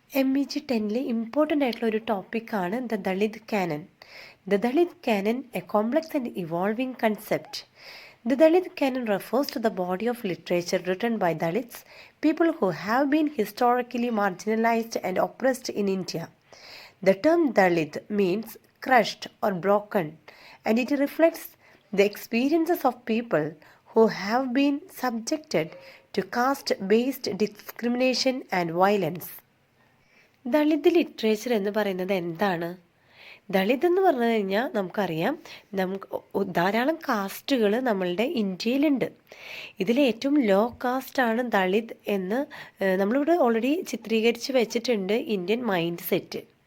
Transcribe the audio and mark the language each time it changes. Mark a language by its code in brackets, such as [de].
[ml] MEG 10 important ആയിട്ടുള്ള ഒരു ടോപ്പിക്കാണ് the Dalit Canon. [en] The Dalit canon, a complex and evolving concept. The Dalit canon refers to the body of literature written by Dalits, people who have been historically marginalized and oppressed in India. The term Dalit means crushed or broken, and it reflects the experiences of people who have been subjected to caste-based discrimination and violence. [ml] Dalit literature എന്ന് പറയുന്നത് എന്താണ്? ദളിത് എന്ന് പറഞ്ഞു കഴിഞ്ഞാൽ നമുക്കറിയാം, ധാരാളം കാസ്റ്റുകൾ നമ്മളുടെ ഇന്ത്യയിലുണ്ട്. ഇതിലേറ്റവും ലോ കാസ്റ്റാണ് ദളിത് എന്ന് നമ്മളിവിടെ ഓൾറെഡി ചിത്രീകരിച്ച് വെച്ചിട്ടുണ്ട് ഇന്ത്യൻ മൈൻഡ് സെറ്റ്.